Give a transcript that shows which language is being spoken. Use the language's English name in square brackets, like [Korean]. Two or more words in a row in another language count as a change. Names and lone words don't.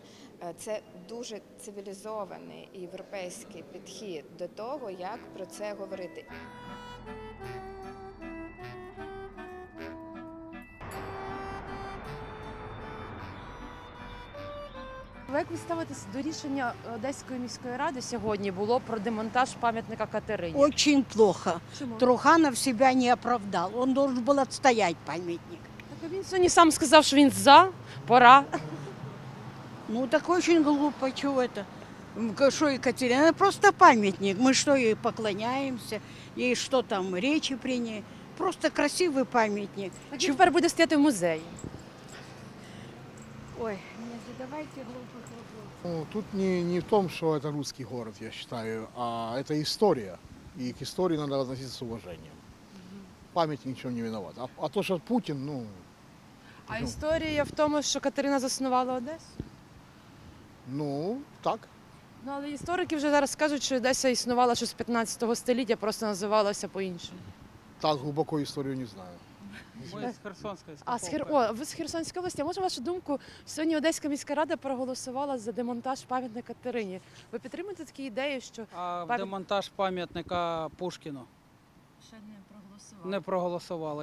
[Ukrainian] Це дуже цивілізований європейський підхід до того, як про це говорити. Як ви ставитесь до рішення Одеської міської ради сьогодні було про демонтаж пам'ятника Катерині? [Russian] Очень плохо. [Ukrainian] Чому? [Russian] Труханов себя не оправдал. Он должен был отстоять памятник. [Ukrainian] Так він сьогодні сам сказав, що він за, пора. [Russian] Так очень глупо, чего это? Что Екатерина? Это просто памятник. Мы что, ей поклоняемся? Ей что там, речи при ней? Просто красивый памятник. [Ukrainian] Так він тепер буде стояти в музеї. [Russian] Ой, не задавайте глупых вопросов. Тут не в том, что это русский город, я считаю, а это история. И к истории надо относиться с уважением. Память ничего не виноват. А то, что Путин, [Ukrainian] А історія в тому, що Катерина заснувала Одесу? Так. Але історики вже зараз кажуть, що Одеса існувала ще з 15 століття, просто називалася по-іншому. [Russian] Так глубоко историю не знаю. [Ukrainian] Ми з Херсонської. Ви з Херсонської області. А може, вашу думку, сьогодні Одеська міська рада проголосувала за демонтаж пам'ятника Катерині. Ви підтримуєте такі ідеї, що Демонтаж пам'ятника Пушкіну ще не проголосували? не проголосувала.